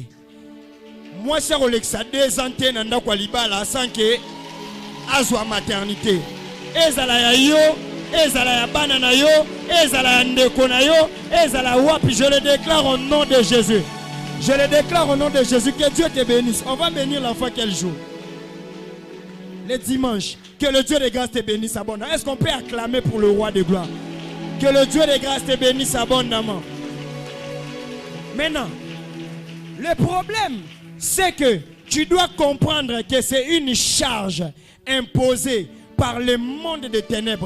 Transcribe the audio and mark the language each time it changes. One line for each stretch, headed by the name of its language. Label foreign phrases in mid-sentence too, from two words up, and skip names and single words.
French: Moi c'est Rolexa 2 ans
Lingala: te na ndako libala
French: sans que
Lingala: azwa maternité. Ezala ya yo, ezala ya bana na yo, ezala ya ndeko na yo, ezala wapi,
French: je le déclare au nom de Jésus. Je le déclare au nom de Jésus, que Dieu te bénisse. On va bénir l'enfant quel jour? Le dimanche. Que le Dieu de grâce te bénisse abondamment. Est-ce qu'on peut acclamer pour le roi de gloire? Que le Dieu de grâce te bénisse abondamment. Maintenant, le problème, c'est que tu dois comprendre que c'est une charge imposée par le monde des ténèbres.